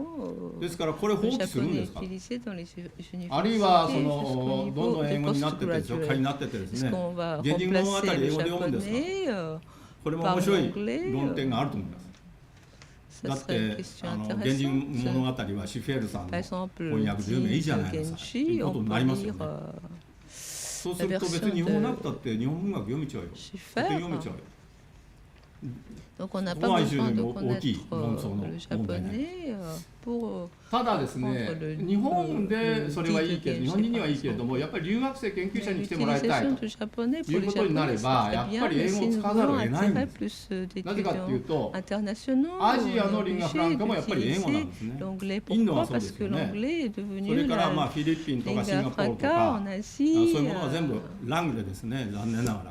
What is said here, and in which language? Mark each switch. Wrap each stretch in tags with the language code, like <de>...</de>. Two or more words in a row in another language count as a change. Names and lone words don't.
<fr>Le japonais est utilisé dans les universités jusqu'au niveau de postgraduate. Est-ce qu'on va remplacer le japonais par l'anglais? Ça serait une question intéressante. Par exemple, le Genji, on peut lire</fr> <ja>そうすると別に日本語なくたって日本文学読めちゃうよ。読めちゃうよ。</ja> <fr>Donc on n'a pas besoin de connaître le japonais pour</fr> <ja>ただですね、日本でそれはいいけど、日本人にはいいけれども、やっぱり留学生研究者に来てもらいたいということになれば、やっぱり英語を使わざるを得ないんです。なぜかというと、アジアのリンガフランカもやっぱり英語なんですね。インドはそうですよね。それからまあフィリピンとかシンガポールとか、そういうものは全部ラングでですね、残念ながら。</ja>